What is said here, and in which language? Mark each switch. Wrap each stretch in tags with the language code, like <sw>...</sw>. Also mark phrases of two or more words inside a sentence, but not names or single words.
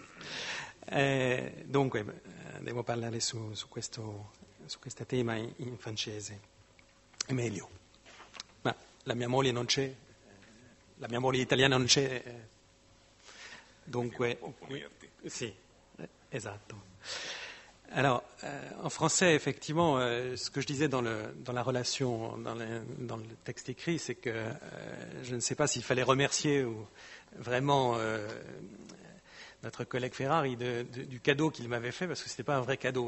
<it>Dunque, devo parlare su questo tema in francese. È meglio. Ma la mia moglie non c'è, la mia moglie italiana non c'è, dunque... Si, esatto.</it> <fr>Alors, en français, effectivement, ce que je disais dans la relation, dans le texte écrit, c'est que je ne sais pas s'il fallait remercier ou vraiment notre collègue Ferrari du cadeau qu'il m'avait fait, parce que ce n'était pas un vrai cadeau.</fr>